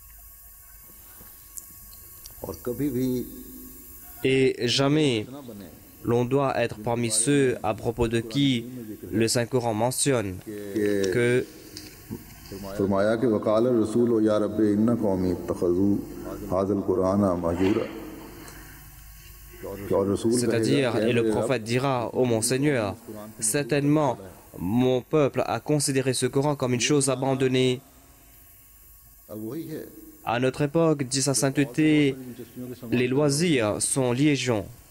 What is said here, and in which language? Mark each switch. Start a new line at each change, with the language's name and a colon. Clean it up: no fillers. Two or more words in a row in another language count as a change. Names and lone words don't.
French: Et jamais l'on doit être parmi ceux à propos de qui le Saint-Coran mentionne que
Urdu: فرمایا کہ
Arabic: وقال الرسول يا رب إن قومي اتخذوا هذا القرآن مهجورا.
French: c'est-à-dire, et le prophète dira, ô mon Seigneur, certainement mon peuple a considéré ce Coran comme une chose abandonnée. À notre époque, dit sa sainteté, les loisirs sont légion.